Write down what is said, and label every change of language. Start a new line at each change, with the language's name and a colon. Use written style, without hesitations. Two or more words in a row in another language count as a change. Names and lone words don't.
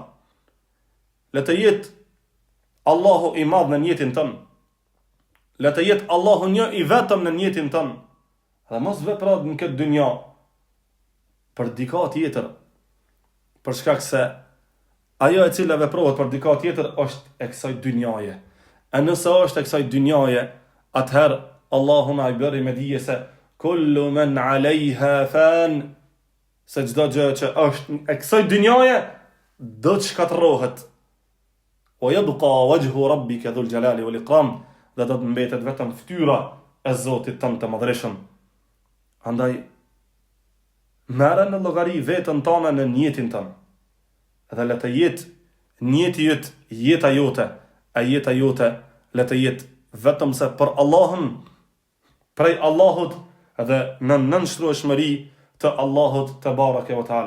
Albanian: Le të jetë Allahu i madh në njetin tënë, le të jetë Allahu një i vetëm në njetin tënë, dhe mos veprat në këtë dynja për dika tjetër, për shkak se ajo e cila veprohet për dika tjetër është e kësaj dynjaje. E nëse është e kësaj dynjaje, atëherë Allahu na i bëri me dije se
Arabic: كل من عليها فان,
Albanian: se çdo gjë që është e kësaj dynjaje do të shkatërrohet.
Arabic: ويبقى وجه ربك ذو الجلال والإكرام,
Albanian: dhe do të mbetet vetëm fytyra e Zotit tënd të madhreshëm. Andaj merre në llogari veten tënde në njetin tënd. Dhe le të jetë njeti yt jeta jote, e jeta jote le të jetë vetëm se për Allahun, prej Allahut dhe në nënshtrueshmëri të Allahut
Arabic: تبارك وتعالى.